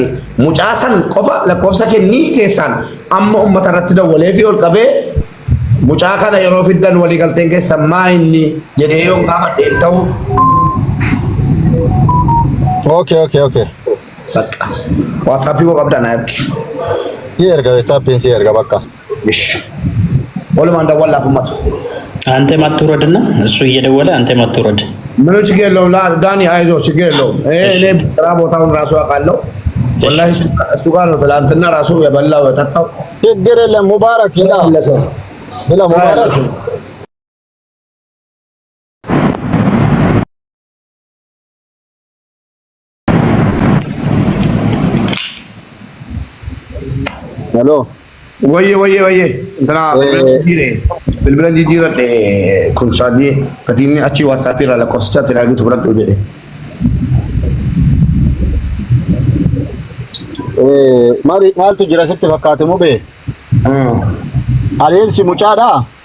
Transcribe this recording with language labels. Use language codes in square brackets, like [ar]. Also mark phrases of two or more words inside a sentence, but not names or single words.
[om] Mucaa san qofa lakkoofsa kennii keessaan amma uummata irratti dawwalee fi ol qabee mucaa kana yeroo fiddan walii galteen keessa maa inni jedhee yoo gaafadhe ta'u. Okay. Bakka WhatsApp koo qabda na ergi. Si erga WhatsApp si erga bakka. Walumaan dawwalaaf uummatu. [am] አንተ ማትወረድና እሱ እየደወለ አንተ ማትወረድ ምንም ችግር የለውም። ዳኒ አይዞህ ችግር የለውም። እኔ ስራ ቦታውን ራሱ አውቃለሁ። ወላሂ እሱ ጋር ነው ትናንትና ራሱ የበላው የጠጣው። ችግር የለም። ሙባረክ ይላል ብላ ሙባረክ ሄሎ ወየ እንትና [om] bilbilan jijjiiradhe kun saanii gatiin achi WhatsApp irraa lakkoofsichaatti ergitu fudhadhu jedhe. Maaltu jira sitti fakkaate mubee? Adeemsi mucaadhaa?